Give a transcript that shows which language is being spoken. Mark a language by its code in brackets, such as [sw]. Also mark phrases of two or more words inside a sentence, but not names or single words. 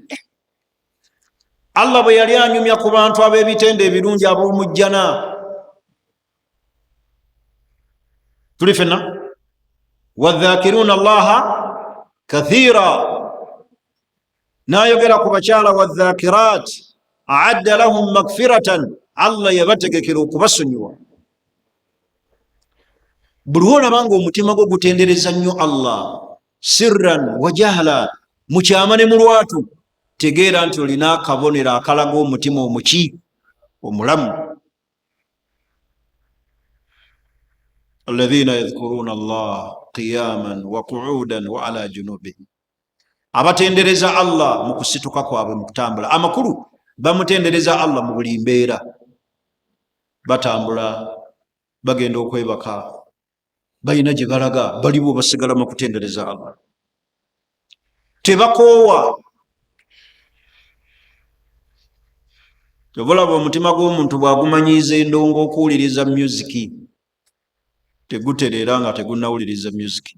[lg] Allah bwe yali anyumya ku bantu ab'ebitende ebirungi ab'omujjana, tuli fenna [ar] والذاكرين الله كثيرا, [lg] nayogera ku bakyala [ar] والذاكرات أعد لهم مغفرة, [lg] Allah yabategekera okubasonyiwa. Buli olabanga omutima gwo gutendereza nnyo Allah [ar] سرا وجهرا, [lg] mukyama ne mu lwatu, tegeera nti olina akabonero akalaga omutima omuki omulamu. [ar] الذين يذكرون الله قياما وقعودا وعلى جنوبهم, [lg] abatendereza Allah mu kusituka kwabwe mu kutambula. Amakulu bamutendereza Allah mu buli mbeera, batambula, bagenda okwebaka, balina gye balaga, baliwo basigala mu kutendereza Allah, tebakoowa. Obulaba omutima gw'omuntu bwagumanyiiza endongo okuwuliriza musiki, tegutereera nga tegunnawuliriza musiki.